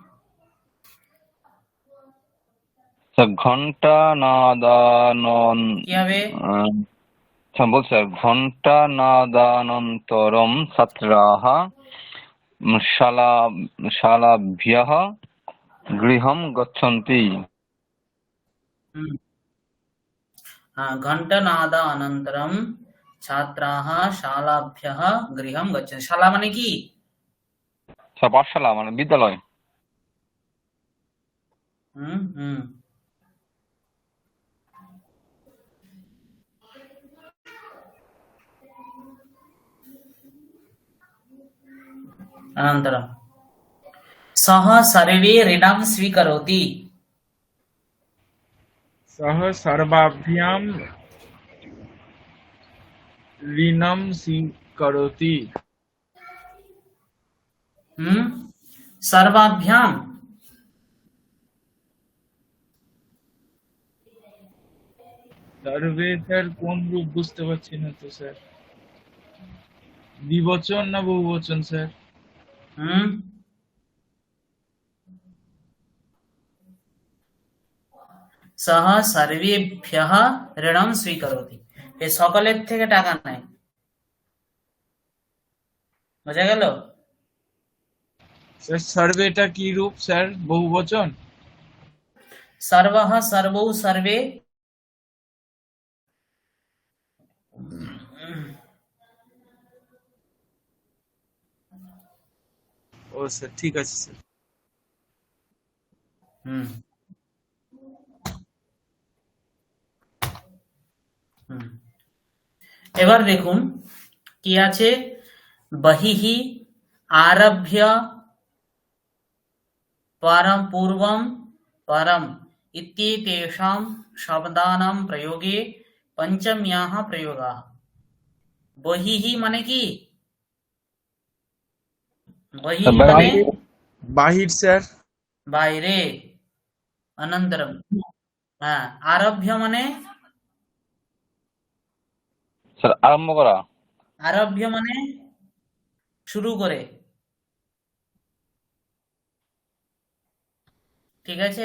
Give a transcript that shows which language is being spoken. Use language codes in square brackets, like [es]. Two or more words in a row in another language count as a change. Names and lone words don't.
[sa] घण्टानादानन्तरं छात्राः शालाभ्यः गृहं गच्छन्ति। घण्टनादानन्तरं छात्राः शालाभ्यः गृहं गच्छन्ति। [bn] शाला মানে কি? পাঠশালা মানে বিদ্যালয়। [sa] अनन्तरं सः सर्वे ऋणं स्वीकरोति। सः सर्वाभ्यां ऋणं स्वीकरोति। सर्वाभ्यां [bn] सर्वे স্যার কোন রূপ বুঝতে পারছি না তো স্যার। দ্বিবচন না বহুবচন স্যার? [sa] सः सर्वेभ्यः ऋणं स्वीकरोति। [bn] এই সকলের থেকে টাকা নেয়। বোঝা গেল? স্যার সার্ভেটা কি রূপ স্যার? বহুবচন? [sa] सर्वः सर्वौ सर्वे [bn] ও স্যার ঠিক আছে স্যার। এবার দেখুন কি আছে, [sa] বহিহি আরভ্য পরম পূর্বম পরম इत्येतेषां शब्दानां प्रयोगे पञ्चम्याः प्रयोगाः। [bn] बहिः माने কি? बहिः माने বাহির বাহির স্যার। বাইরে। অনন্তরম, হ্যাঁ, আরভ্য মানে স্যার আরম্ভ করা। আরভ্য মানে শুরু করে, ঠিক আছে।